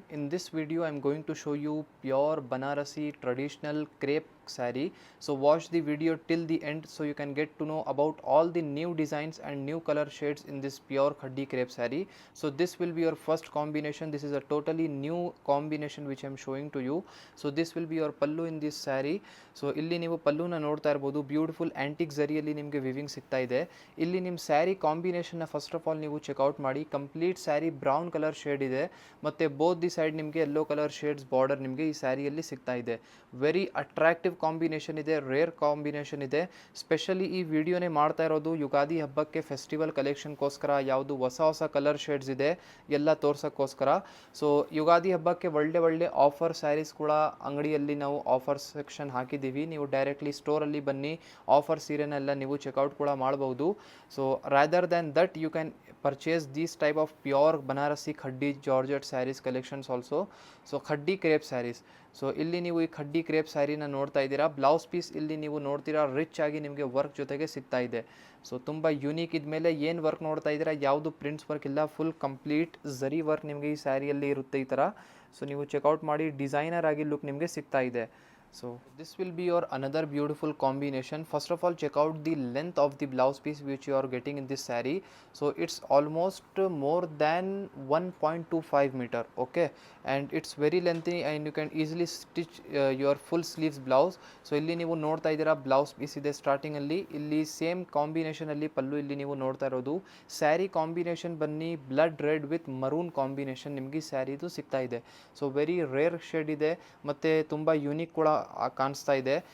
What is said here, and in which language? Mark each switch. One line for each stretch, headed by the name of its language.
English: In this video I am going to show you pure Banarasi traditional crepe saree. So watch the video till the end so you can get to know about all the new designs and new color shades in this pure khaddi crepe saree. So this will be your first combination. This is a totally new combination which I am showing to you. So this will be your pallu in this saree.
Kannada: So ಇಲ್ಲಿ ನೀವು ಪಲ್ಲುನ ನೋಡ್ತಾ ಇರಬಹುದು, beautiful antique ಜರಿಯಲ್ಲಿ ನಿಮಗೆ viewing ಸಿಗ್ತಾ ಇದೆ. ಇಲ್ಲಿ ನಿಮ್ಮ sari ಕಾಂಬಿನೇಷನ್ನ
English: first of all
Kannada: ನೀವು ಚೆಕ್ಔಟ್ ಮಾಡಿ. Complete sari brown colour shade ಇದೆ ಮತ್ತು
English: both the side
Kannada: ನಿಮಗೆ ಯೆಲ್ಲೋ ಕಲರ್ ಶೇಡ್ಸ್ ಬಾರ್ಡರ್ ನಿಮಗೆ ಈ ಸ್ಯಾರಿಯಲ್ಲಿ ಸಿಗ್ತಾ ಇದೆ. ವೆರಿ ಅಟ್ರಾಕ್ಟಿವ್ ಕಾಂಬಿನೇಷನ್ ಇದೆ, ರೇರ್ ಕಾಂಬಿನೇಷನ್ ಇದೆ. ಸ್ಪೆಷಲಿ ಈ ವಿಡಿಯೋನೇ ಮಾಡ್ತಾ ಇರೋದು ಯುಗಾದಿ ಹಬ್ಬಕ್ಕೆ ಫೆಸ್ಟಿವಲ್ ಕಲೆಕ್ಷನ್ಗೋಸ್ಕರ. ಯಾವುದು ಹೊಸ ಹೊಸ ಕಲರ್ ಶೇಡ್ಸ್ ಇದೆ ಎಲ್ಲ ತೋರ್ಸೋಕ್ಕೋಸ್ಕರ. ಸೊ ಯುಗಾದಿ ಹಬ್ಬಕ್ಕೆ ಒಳ್ಳೆ ಆಫರ್ ಸ್ಯಾರೀಸ್ ಕೂಡ ಅಂಗಡಿಯಲ್ಲಿ ನಾವು ಆಫರ್ ಸೆಕ್ಷನ್ ಹಾಕಿದ್ದೀವಿ. ನೀವು ಡೈರೆಕ್ಟ್ಲಿ ಸ್ಟೋರಲ್ಲಿ ಬನ್ನಿ, ಆಫರ್ ಸೀರೆನೆಲ್ಲ ನೀವು ಚೆಕ್ಔಟ್ ಕೂಡ ಮಾಡಬಹುದು.
English: So rather than that you can purchase these type of pure Banarasi khaddi Georgette sarees collections also. So khaddi crepe sarees.
Kannada: So ಇಲ್ಲಿ ನೀವು ಈ ಖಡ್ಡಿ ಕ್ರೇಪ್ ಸ್ಯಾರಿನ ನೋಡ್ತಾ ಇದ್ದೀರಾ. ಬ್ಲೌಸ್ ಪೀಸ್ ಇಲ್ಲಿ ನೀವು ನೋಡ್ತೀರಾ ರಿಚ್ ಆಗಿ ನಿಮಗೆ ವರ್ಕ್ ಜೊತೆಗೆ ಸಿಗ್ತಾ ಇದೆ. ಸೊ ತುಂಬ ಯೂನಿಕ್ ಇದ್ಮೇಲೆ ಏನು ವರ್ಕ್ ನೋಡ್ತಾ ಇದ್ದೀರಾ, ಯಾವುದು ಪ್ರಿಂಟ್ಸ್ ವರ್ಕ್ ಇಲ್ಲ, ಫುಲ್ ಕಂಪ್ಲೀಟ್ ಝರಿ ವರ್ಕ್ ನಿಮಗೆ ಈ ಸ್ಯಾರಿಯಲ್ಲಿ ಇರುತ್ತೆ ಈ ಥರ. ಸೊ ನೀವು ಚೆಕ್ಔಟ್ ಮಾಡಿ, ಡಿಸೈನರ್ ಆಗಿ ಲುಕ್ ನಿಮಗೆ ಸಿಗ್ತಾ ಇದೆ.
English: So this will be your another beautiful combination. First of all, check out the length of the blouse piece which you are getting in this saree. So it's almost more than 1.25 meter, okay, and it's very lengthy and you can easily stitch your full sleeves blouse.
Kannada: So illi ನೀವು ನೋಡ್ತಾ ಇದ್ದೀರಾ blouse piece ಇದೆ starting ಅಲ್ಲಿ. ಇಲ್ಲಿ same combination ಅಲ್ಲಿ ಪಲ್ಲು ಇಲ್ಲಿ ನೀವು ನೋಡ್ತಾ ಇರೋದು. ಸ್ಯಾರಿ ಕಾಂಬಿನೇಷನ್ ಬನ್ನಿ blood red with maroon combination ನಿಮಗೆ ಸ್ಯಾರಿದು ಸಿಗ್ತಾ ಇದೆ. ಸೊ ವೆರಿ ರೇರ್ ಶೇಡ್ ಇದೆ ಮತ್ತು ತುಂಬ ಯೂನಿಕ್ ಕೂಡ ಕಾಣಿಸ್ತಾ ಇದೆ.